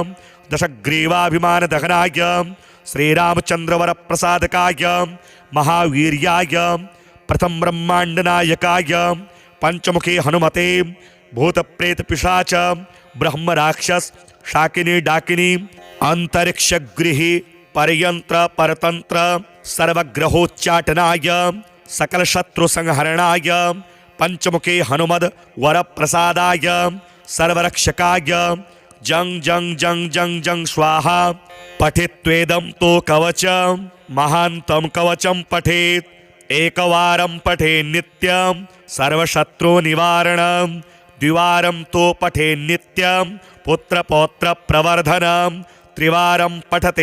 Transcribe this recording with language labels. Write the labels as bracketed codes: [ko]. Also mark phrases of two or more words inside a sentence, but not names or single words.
[sa] दशग्रीवाभिमान दहनाय श्रीरामचंद्रवर प्रसादकाय महावीर्याय प्रथम ब्रह्मांड नायकाय पंचमुखी हनुमते भूत प्रेत पिशाच ब्रह्म राक्षस शाकिनी डाकिनी अंतरिक्ष गृही परयंत्र परतंत्र सर्वग्रहोच्चाटनाय सकल शत्रु संहरणाय पंचमुखी हनुमद वर प्रसादाय सर्वरक्षकाय जंग जंग जंग जंग जंग स्वाहा। पठित्वेदं तो कवचं महान्तं कवचं पठेत् एकवारं पठे नित्यं सर्वशत्रु निवारणं द्विवारं तो पठे नित्यं पुत्रपौत्र प्रवर्धनं त्रिवारं पठते